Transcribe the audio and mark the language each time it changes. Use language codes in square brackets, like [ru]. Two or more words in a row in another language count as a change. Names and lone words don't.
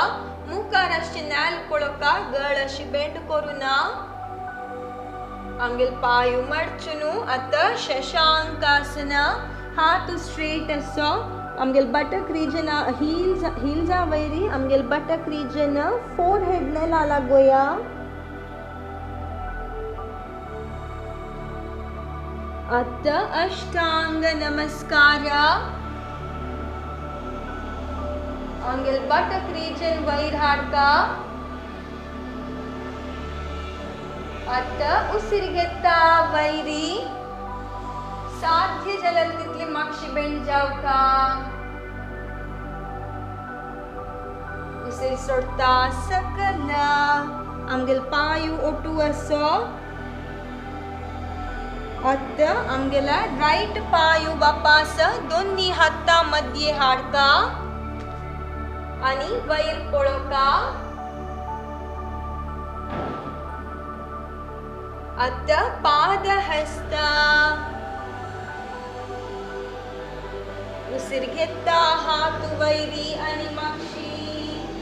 [kok] मुखार अशी नॅल पळोवका. गळ अशी बेंड करूना. आमगेल पाय मडचुनु. आता शशांकासन. हात स्ट्रेट असो. आमगेल [en] buttock region heels [kok] वैरी आमगेल [en] buttock region forehead [kok] ने लागोया. आता अष्टांग नमस्कार. आमगेल [en] buttock region [kok] वैर हाडका. आता उसीर घेता वैरी साध्य जलल तितली मागशी बेंड जावका. उसीर सोडता सकल. आमगेल पाय ओटू असो. आता आमगेला राईट पाय वापास दोन्ही हाता मध्ये हाडका आणि वैर पळोवका. आता पाद हस्त. उसीर घेता हात वैरी आणि मागशी.